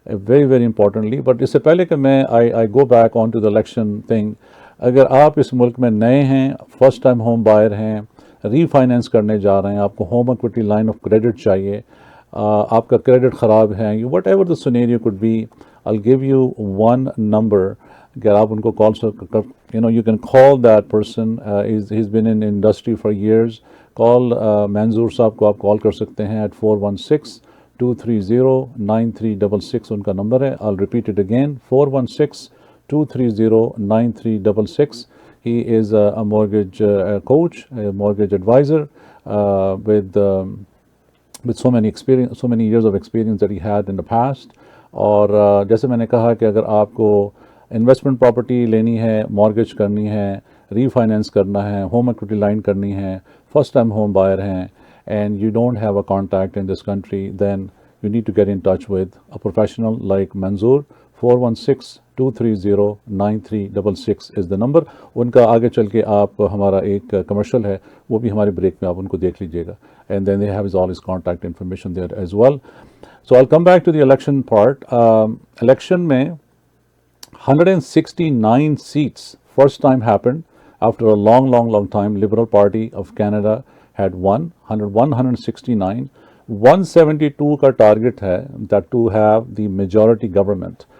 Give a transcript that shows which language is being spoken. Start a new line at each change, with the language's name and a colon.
English: Very very importantly, but
Urdu: اس سے پہلے کہ میں
English: I go back on to the election thing،
Urdu: اگر آپ اس ملک میں نئے ہیں، فرسٹ ٹائم ہوم بائر ہیں، ری فائنینس کرنے جا رہے ہیں، آپ کو home equity line of credit چاہیے، آپ کا کریڈٹ خراب ہے،
English: Whatever the scenario could be, I'll give you one number.
Urdu: اگر آپ ان کو کال
English: you can call that person. He's been in industry for years.
Urdu: Call منظور صاحب کو آپ کال کر سکتے ہیں at 416-230-9366. ان کا نمبر ہے.
English: I'll repeat it again, 416-230-9366. He is a mortgage coach, a mortgage advisor with so many years of experience that he had in the past.
Urdu: اور جیسے میں نے کہا کہ اگر آپ کو انویسٹمنٹ پراپرٹی لینی ہے، مارگیج کرنی ہے، ری فائنینس کرنا ہے، ہوم ایکویٹی لائن کرنی ہے، فرسٹ ٹائم ہوم بائر ہیں،
English: And you don't have a contact in this country, then you need to get in touch with a professional like Manzoor. 2309366 is the number.
Urdu: ان کا آگے چل کے آپ ہمارا ایک کمرشل ہے وہ بھی ہمارے بریک میں آپ ان کو دیکھ لیجیے گا,
English: and then they have all his contact information there as well. So I'll come back to the election part. Election میں 169 seats first time happened after a long time. Liberal Party of Canada had won 169.
Urdu: 172 کا target ہے
English: that to have the majority government.